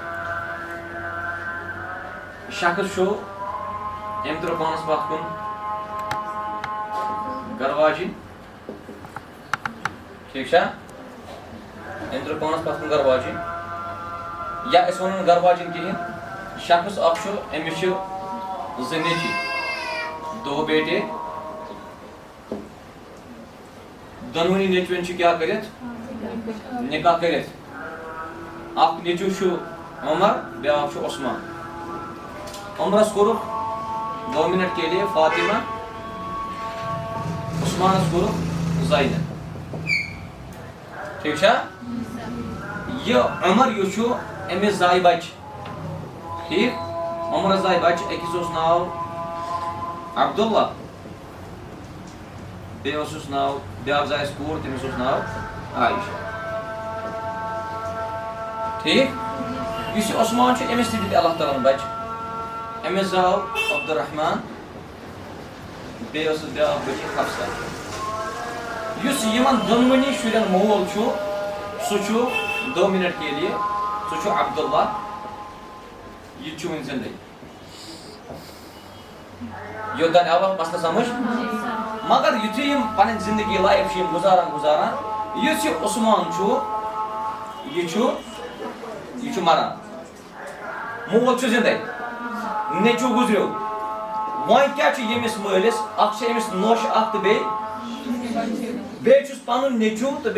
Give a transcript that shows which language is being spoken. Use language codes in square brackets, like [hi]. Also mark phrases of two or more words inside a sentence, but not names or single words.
[ks] شخص چھُ أمۍ ترٛٲو پانس پتھ کُن گرٕ واجِنۍ ٹھیٖک چھا أمۍ ترٛٲو پانس پتھ کُن گرٕ واجِنۍ یا أسۍ ونو نہٕ گرٕ واجِنۍ کِہیٖنۍ شخص اکھ چھُ أمِس چھِ 2 نیٚچوۍ 2 بیٹے دۄنوٕنی نیٚچوٮ۪ن چھُ کیٛاہ کٔرِتھ نِکاح کٔرِتھ اکھ نیٚچوٗ چھُ عمر بیٛاکھ چھُ عثمان عمرس کوٚرُکھ 2 [ur] مِنٹ کے لیے [ks] فاطمہ عثمانس کوٚرُکھ زینب ٹھیٖک چھا یہِ عمر یُس چھُ أمِس زایہِ بچہِ ٹھیٖک عمرس زایہِ بچہِ أکِس اوس ناو عبداللہ بیٚیہِ اوسُس ناو بیٛاکھ زایَس کوٗر تٔمِس اوس ناو عایشہ ٹھیٖک یُس یہِ عثمان چھُ أمِس تہِ دِتۍ اللہ تعالیٰ ہن بچہِ أمِس زاو عبدالرحمان بیٚیہِ ٲسٕس بیٛاکھ بٔچی حفصہ یُس یِمن دۄنوٕنی شُرٮ۪ن مول چھُ سُہ چھُ 2 [ur] مِنٹ کے لیے [ks] سُہ چھُ عبداللہ یہِ تہِ چھُ وُنہِ زِندَے یوٚتانۍ آوا مسلہٕ سمجھ مگر یُتھُے یِم پنٕنۍ زندگی لایف چھِ یِم گُزاران یُس یہِ عثمان چھُ یہِ چھُ مران مول چھُ زِندَے نیٚچوٗ گُزریو وۄنۍ کیٛاہ چھُ ییٚمِس مٲلِس اکھ چھِ أمِس نوٚش اکھ تہٕ بیٚیہِ چھُس پنُن نیٚچوٗ تہٕ